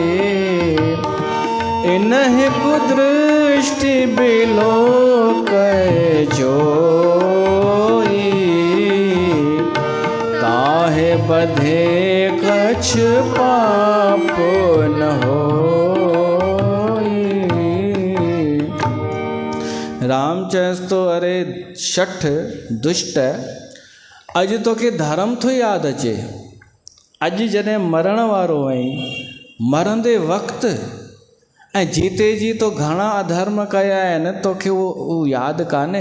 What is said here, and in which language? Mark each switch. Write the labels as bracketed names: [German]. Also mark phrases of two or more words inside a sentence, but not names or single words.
[Awadhi] इन्ह कुदृष्टि बिलो कै जोई, ताहे बधे कछ पाप न होई। [Sindhi] राम चएसि थो, अरे शठ दुष्ट, अॼु तोखे धर्म थो यादि अचे? अॼु जॾहिं मरण वारो आहीं, मरंदे वक़्तु ऐं जीते जी तो घणा अधर्म कया आहिनि, तोखे उहो यादि कान्हे?